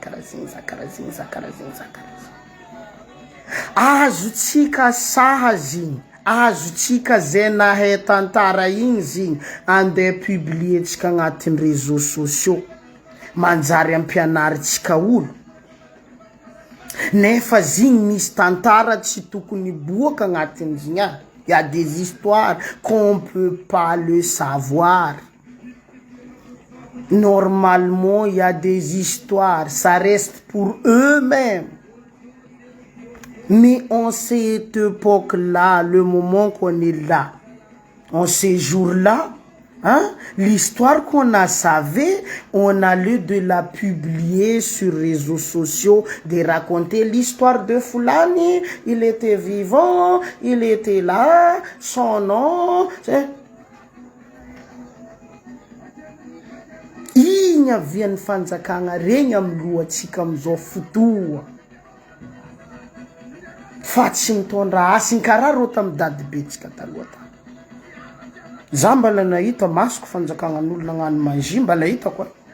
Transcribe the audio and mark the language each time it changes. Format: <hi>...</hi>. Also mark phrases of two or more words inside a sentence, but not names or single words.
<mg>azo tsika sahazy igny azo tsika zay nahay tantara igny zigny andeha publier-tsika agnatin'ny</mg> <fr>réseaux sociaux</fr> <mg>manjary ampianaritsika olo nefa zigny misy tantara tsy tokony boaka agnatin'izigny agny.</mg> <fr>Il y a des histoires qu'on ne peut pas le savoir. Normalement, il y a des histoires, ça reste pour eux-mêmes. Mais en cette époque-là, le moment qu'on est là, En ces jours-là, hein, l'histoire qu'on a savée, on a lieu de la publier sur les réseaux sociaux, de raconter l'histoire de Fulani. Il était vivant, il était là, son nom.</fr> <mg>Igny avian'ny fanjakagna regny amy lohatsika amizao fotoa. Fa tsy mitondra asiny karaha rô tamy dadibetsika taloha ta. Za mbala nahita masoko fanjakagnan'olo nagnano magie, mbala hitako.</mg>